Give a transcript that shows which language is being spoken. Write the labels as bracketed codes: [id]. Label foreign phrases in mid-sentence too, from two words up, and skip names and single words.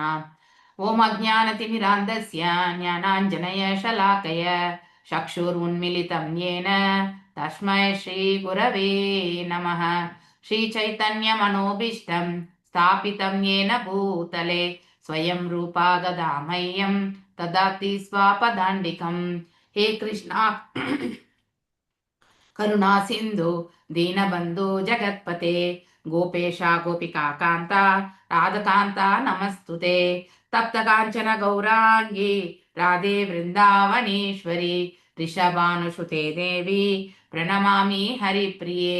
[sa] ॐ अज्ञानतिमिरान्धस्य ज्ञानाञ्जनय शलाकय चक्षुरुन्मिलितम् येन तस्मै श्री गुरवे नमः. श्री चैतन्य मनोभीष्टं स्थापितं येन भूतले स्वयं रूपा तदामह्यं ददाति स्वपदान्तिकम्. हे कृष्ण करुणा सिन्धु दीनबन्धु जगत्पते गोपेशा गोपिका कान्ता राधकान्ता नमस्तुते. तप्त काञ्चन गौराङ्गी राधे वृन्दावनेश्वरी ऋषभानुसुते देवी प्रणमामि हरिप्रिये.